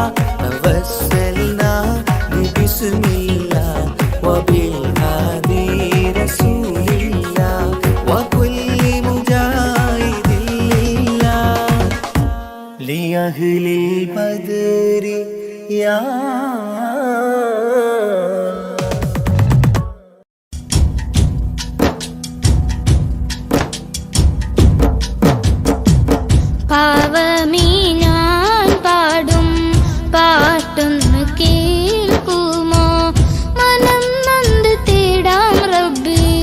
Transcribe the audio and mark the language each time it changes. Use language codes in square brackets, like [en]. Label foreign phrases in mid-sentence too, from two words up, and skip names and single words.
[ar] توسلنا بسم الله وبالهادي رسول الله وكل مجاهد لله لأهل البدر يا [ml] പാവമീ ഞാൻ പാടും പാട്ടൊന്ന് കേൾക്കുമോ മനം നന്ദി തേടാം റബ്ബി